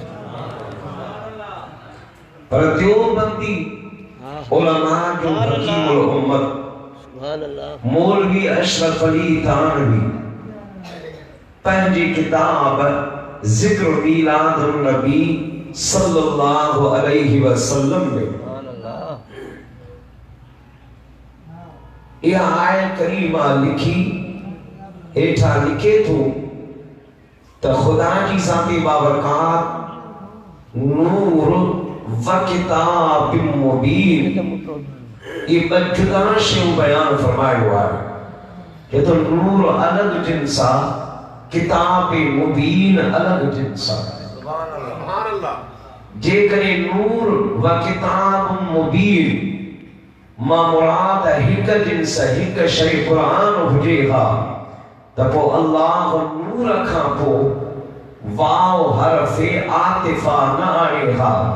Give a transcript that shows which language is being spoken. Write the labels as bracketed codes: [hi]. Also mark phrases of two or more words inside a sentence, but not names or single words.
[sd] पर देवबंदी उलमा जो हकीमुल उम्मत मौलवी अशरफ अली थानवी पंहिंजी किताब ज़िक्र मीलादुन नबी सल्लल्लाहु अलैहि वसल्लम में यह आयत करीमा लिखी हेठा लिखे थो त खुदा जी ज़ाती बाबरकात नूर व किताब मुबीन ये जुदा शयूं बयान फरमायो आहे। ये तो नूर अलग जिन्स आहे, किताब मुबीन अलग जिन्स आहे। जेकरे नूर व किताब मुबीन मां मुराद हिक जिन्स हिक शय कुरान हुजे हा त पो अल्लाह नूर खां पो वाव हरफ आतिफा न आणे हा।